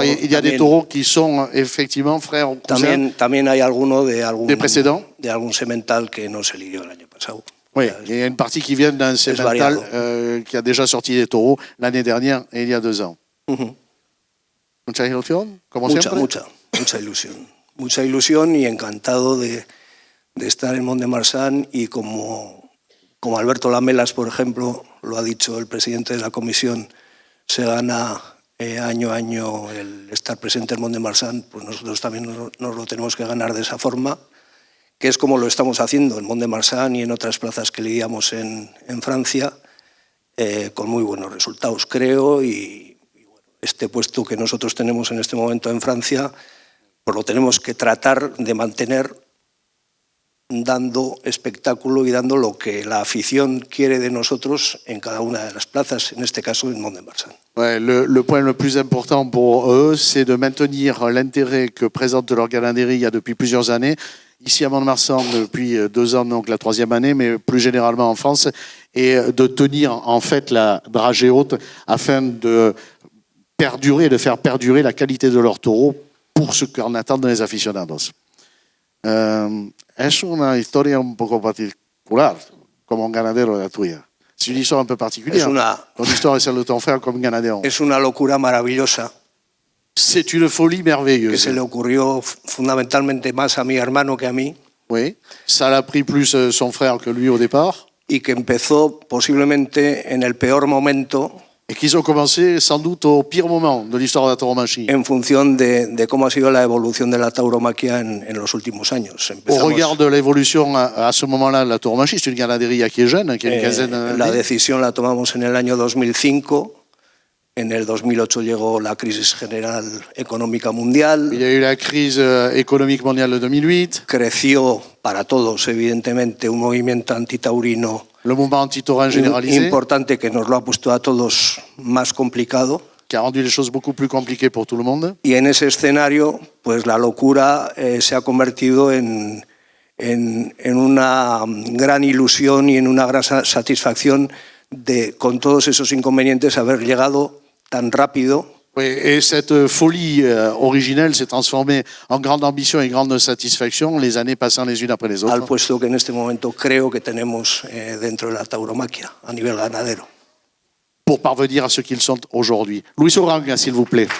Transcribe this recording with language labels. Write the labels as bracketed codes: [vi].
[fr] Alors, il y a des taureaux qui sont effectivement frères ou cousins. [es] también hay alguno de algún semental que no se lidió el año pasado. [fr] Oui, il y a une partie qui vient d'un semental qui a déjà sorti des taureaux l'année dernière et il y a 2 ans. [es] Mucha ilusión, como siempre. Mucha ilusión. Mucha ilusión y encantado de estar en Mont de Marsan y como Alberto Lamelas, por ejemplo, lo ha dicho el presidente de la comisión, se gana año a año el estar presente en Mont de Marsan, pues nosotros también nos lo tenemos que ganar de esa forma, que es como lo estamos haciendo en Mont de Marsan y en otras plazas que lidiamos en Francia, con muy buenos resultados, creo, y bueno, este puesto que nosotros tenemos en este momento en Francia, pues lo tenemos que tratar de mantener dando espectáculo y dando lo que la afición quiere de nosotros en cada una de las plazas, en este caso en Mont de Marsan. [fr] Ouais, le point le plus important pour eux, c'est de maintenir l'intérêt que présente leur ganaderie il y a depuis plusieurs années, ici à Mont-de-Marsan depuis 2 ans, donc la 3e année, mais plus généralement en France, et de tenir en fait la dragée haute afin de faire perdurer la qualité de leurs taureaux pour ce qu'en attendent les aficionados. [es] Es una historia un poco particular, como un ganadero la tuya. [fr] C'est une histoire un peu particulière. Ton histoire est celle de ton frère comme ganadero. [es] Es una locura maravillosa. [fr] C'est une folie merveilleuse. [es] Que se le ocurrió fundamentalmente más a mi hermano que a mí. [fr] Oui, ça l'a pris plus son frère que lui au départ. [es] Y que empezó posiblemente en el peor momento. [fr] Et qu'ils ont commencé sans doute au pire moment de l'histoire de la tauromachie. [es] En función de cómo ha sido la evolución de la tauromaquia en los últimos años. [fr] Au regard de l'évolution à ce moment-là de la tauromachie, c'est une ganaderie qui est jeune, qui a une quinzaine d'années. [es] La decisión la tomamos en el año 2005. En el 2008 llegó la crisis general económica mundial. [fr] Il y a eu la crise économique mondiale de 2008. [es] Creció para todos, evidentemente, un movimiento antitaurino. [fr] Le mouvement anti-taurin généralisé. [es] Importante que nos lo ha puesto a todos más complicado. [fr] Qui a rendu les choses beaucoup plus compliquées pour tout le monde. [es] Y en ese escenario, pues la locura se ha convertido en una gran ilusión y en una gran satisfacción de, con todos esos inconvenientes, haber llegado tan rápido. [fr] Oui, et cette folie originelle s'est transformée en grande ambition et grande satisfaction, les années passant les unes après les autres. [es] Al puesto que en este momento creo que tenemos dentro de la tauromaquia, a nivel ganadero. [fr] Pour parvenir à ce qu'ils sont aujourd'hui. Luis Oranga, s'il vous plaît.